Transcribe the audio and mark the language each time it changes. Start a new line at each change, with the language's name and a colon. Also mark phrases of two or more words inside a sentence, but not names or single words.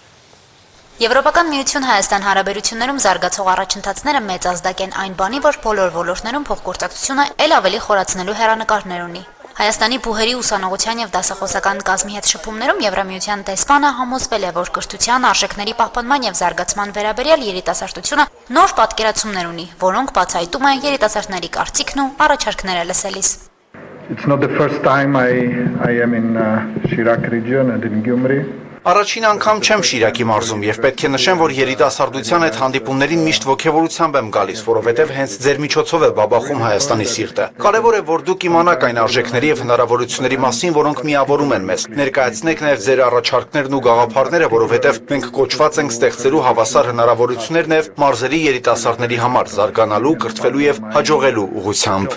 Armenian: Եվրոպական միություն Հայաստան հարաբերություններում զարգացող առաջընթացները մեծ ազդակ են այն բանի, որ բոլոր ոլորտներում փոխգործակցությունը ել ավելի խորացնելու հեռանկարներ ունի։ Հայաստանի բուհերի ուսանողության եւ դասախոսական կազմի հետ շփումներում Եվրամիության դեսպանը համոզվել է, որ կրթության արժեքների պահպանման եւ զարգացման վերաբերյալ երիտասարդությունը նոր պատկերացումներ ունի, որոնք բացահայտում են երիտասարդների կարծիքն ու առաջարկները լսելիս։
English: It's not the first time I am in Shirak region and in Gyumri.
Armenian: Առաջին անգամ չեմ Շիրակի մարզում եւ պետք է նշեմ, որ երիտասարդության այդ հանդիպումներին միշտ ողջավորությամբ եմ գալիս, որովհետեւ հենց ձեր միջոցով է բաբախում Հայաստանի սիրտը։ Կարևոր է, որ դուք իմանաք այն արժեքների եւ հնարավորությունների մասին, որոնք միավորում են մեզ։ Ներկայացնեք նաեւ ձեր առաջարկներն ու գաղափարները, որովհետեւ մենք կոչված ենք ստեղծելու հավասար հնարավորություններ նաեւ մարզերի երիտասարդների համար զարգանալու, կրթվելու եւ հաջողելու ուղղությամբ։